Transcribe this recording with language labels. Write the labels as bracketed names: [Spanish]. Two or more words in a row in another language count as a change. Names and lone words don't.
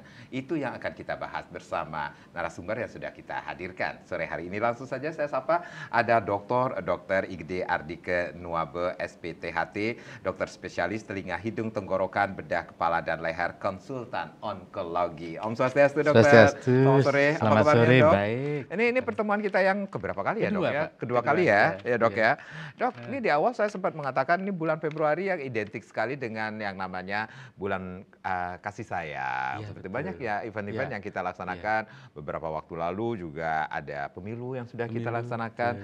[Indonesian] Itu yang akan kita bahas bersama narasumber yang sudah kita hadirkan sore hari ini. Langsung saja saya sapa, ada Dr. Igede Ardike Nuabe, SPTHT, dokter spesialis telinga, hidung, tenggorokan, bedah, kepala, dan leher, konsultan onkologi. [Balinese] Om Swastiastu, [Indonesian] dokter. [Balinese] Swastiastu. [Indonesian] Selamat sore. Selamat apa kabarnya, sore, dok? baik. Ini pertemuan kita yang keberapa kali ya, Kedua, dok ya? Pak. Kedua kali ya, dok ya. Dok, ini di awal saya sempat mengatakan ini bulan Februari yang identik sekali dengan yang namanya bulan kasih sayang. Iya, Seperti betul. banyak ya event-event yang kita laksanakan. Beberapa waktu lalu juga ada pemilu yang sudah kita laksanakan.